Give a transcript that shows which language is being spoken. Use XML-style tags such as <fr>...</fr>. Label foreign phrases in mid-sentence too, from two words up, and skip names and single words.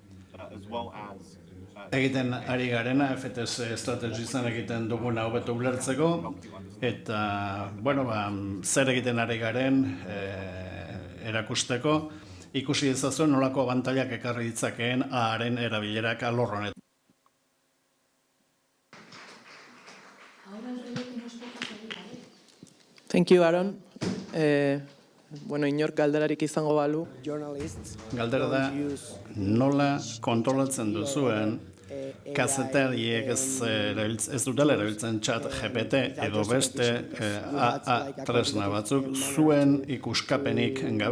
<eu>Egiten ari garena, FTS estrategizan egiten duguna hobeto ulertzeko, eta, zer egiten ari garen erakusteko, ikusi ezazuen nolako abantailak ekarri ditzakeen A-aren erabilerak alor honetan.</eu> <en>Thank you, Aaron.</en> <eu>Inork galderarik izango balu. Galdera da, nola kontrolatzen duzuen kazetariek ez dutela erabiltzen chat GPT edo beste AA tresna batzuk zuen ikuskapenik gabe.</eu>